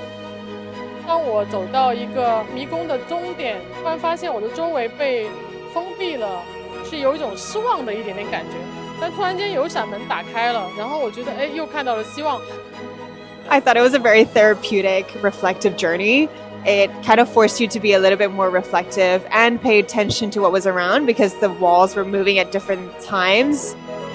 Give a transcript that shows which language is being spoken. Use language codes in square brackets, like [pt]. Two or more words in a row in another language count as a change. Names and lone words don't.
[zh] 當我走到一個迷宮的終點，突然發現我的周圍被封閉了，是有一種失望的一點點感覺。但突然間有一扇門打開了，然後我覺得又看到了希望。 [en] I thought it was a very therapeutic, reflective journey. It kind of forced you to be a little bit more reflective and pay attention to what was around because the walls were moving at different times.